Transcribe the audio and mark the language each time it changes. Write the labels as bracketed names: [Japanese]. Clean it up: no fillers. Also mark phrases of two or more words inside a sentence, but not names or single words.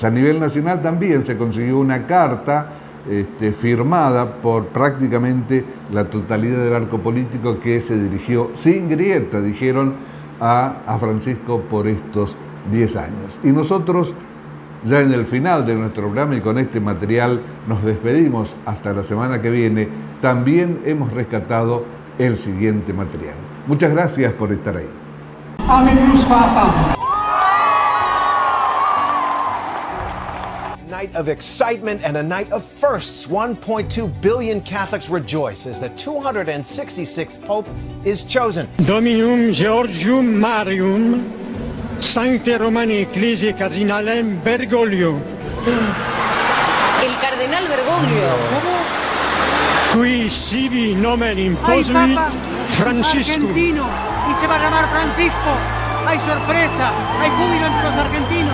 [Spanish] A nivel nacional también se consiguió una carta firmada por prácticamente la totalidad del arco político que se dirigió sin grieta, dijeron, a Francisco por estos 10 años. Y nosotros, ya en el final de nuestro programa y con este material, nos despedimos hasta la semana que viene. También hemos rescatado el siguiente material. Muchas gracias por estar ahí. [English] Night of excitement and a night of firsts. 1.2 billion Catholics rejoice as the 266th Pope is chosen. [Latin] Dominum Georgium Marium, Sancte Romani Ecclesiae Cardinalem Bergoglio. [Spanish] El cardenal Bergoglio. ¿Cómo? [Latin] Qui sibi nomen imposuit Francisco. [Spanish] Argentino y se va a llamar Francisco. Hay sorpresa, hay júbilo entre los argentinos.